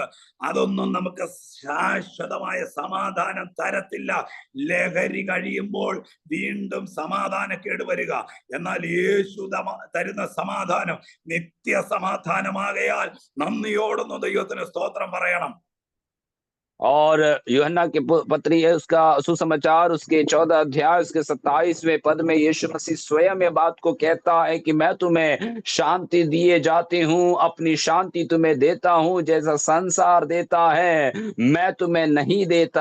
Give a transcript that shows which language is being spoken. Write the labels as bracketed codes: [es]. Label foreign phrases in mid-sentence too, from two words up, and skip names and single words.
[ml] അതൊന്നും നമുക്ക് ശാശ്വതമായ സമാധാനം തരത്തില്ല. ലഹരി കഴിയുമ്പോൾ വീണ്ടും സമാധാനക്കേട് വരിക. എന്നാൽ യേശു തരുന്ന സമാധാനം നിത്യ സമാധാനമാകയാൽ നന്ദിയോടൊന്ന് ദൈവത്തിന് സ്തോത്രം പറയണം. [hi] और यूहन्ना की पत्री है उसका सुसमाचार उसके 14 अध्याय उसके 27वें पद में यीशु मसीह स्वयं ये बात को कहता है कि मैं तुम्हें शांति दिए जाती हूँ, अपनी शांति तुम्हें देता हूँ, जैसा संसार देता है मैं तुम्हें नहीं देता।